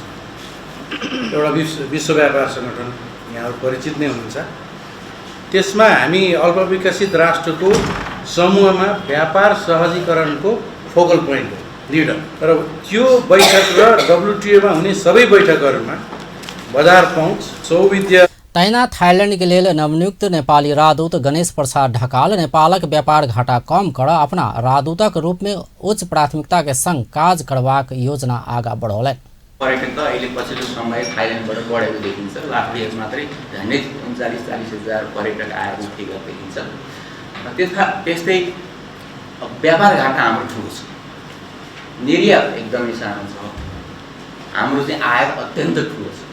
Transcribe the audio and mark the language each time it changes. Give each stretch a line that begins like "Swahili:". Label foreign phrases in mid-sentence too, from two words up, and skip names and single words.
Nepali: एउटा विश्व व्यापार सङ्गठन, यहाँहरू परिचित नै हुनुहुन्छ। त्यसमा हामी अल्पविकसित राष्ट्रको समूहमा व्यापार सहजीकरणको
English: focal point
Nepali: हो, लिडर। तर त्यो बैठक र WTO मा हुने सबै बैठकहरूमा बजार पहुँच, सौविध्य
Maithili: तहिना थाईलैंड के लेल नवनियुक्त नेपाली राजदूत गणेश प्रसाद ढकाल नेपालक व्यापार घाटा कम कर अपना राजदूतक रूप में उच्च प्राथमिकता के संग काज करबाक योजना आगा बढ़ौलनि।
Nepali: पर्यटन त अहिले पछिल्लो समय थाईलैंडबाट बढेको देखिन्छ।
English: lastको yearमा
Nepali: मात्रै झन्डै 39-40 हजार पर्यटक आएर उठेको देखिन्छ। त्यस्तै व्यापार घाटा हाम्रो ठुलो छ, निर्यात एकदमै सानो छ, हाम्रो चाहिँ आयात अत्यन्त ठुलो छ।